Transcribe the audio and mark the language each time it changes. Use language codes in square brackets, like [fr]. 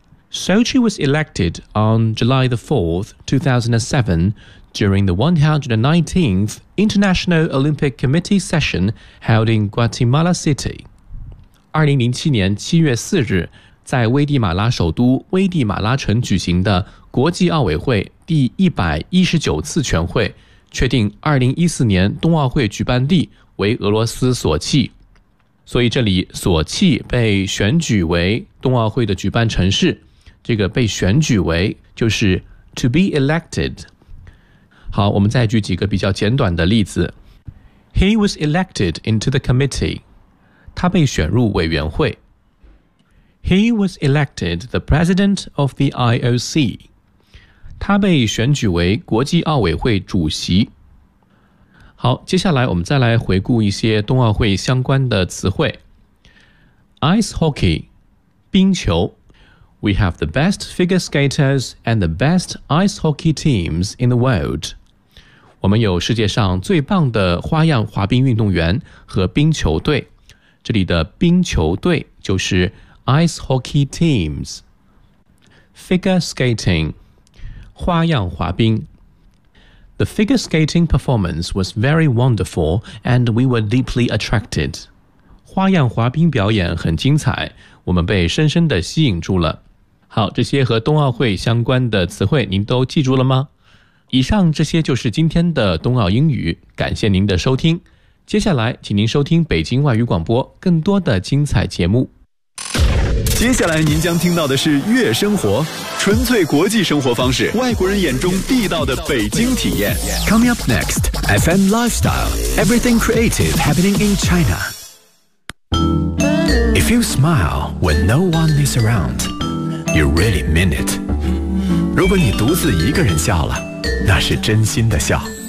[en] Sochi was elected on July the 4th, 2007 during the 119th International Olympic Committee session held in Guatemala City. [zh] 2007年7月4日在危地马拉首都危地马拉城举行的国际奥委会第119次全会确定2014年冬奥会举办地为俄罗斯索契，所以这里索契被选举为冬奥会的举办城市，这个被选举为就是 [en] to be elected。 [zh] 好，我们再举几个比较简短的例子。 [en] He was elected into the committee. [zh] 他被选入委员会。 [en] He was elected the president of the IOC. [zh] 他被选举为国际奥委会主席。好，接下来我们再来回顾一些冬奥会相关的词汇。 [en] Ice hockey, [zh] 冰球。 [en] We have the best figure skaters and the best ice hockey teams in the world. [zh] 我们有世界上最棒的花样滑冰运动员和冰球队。这里的冰球队就是 [en] ice hockey teams. Figure skating. [zh] 花样滑冰。 [en] The figure skating performance was very wonderful and we were deeply attracted. [zh] 花样滑冰表演很精彩，我们被深深地吸引住了。好，这些和冬奥会相关的词汇您都记住了吗？以上这些就是今天的冬奥英语，感谢您的收听。接下来请您收听北京外语广播更多的精彩节目。接下来您将听到的是悦生活，纯粹国际生活方式，外国人眼中地道的北京体验。 [en] Coming up next, FM Lifestyle, everything creative happening in China. If you smile when no one is around, you really mean it. [zh] 如果你独自一个人笑了，那是真心的笑。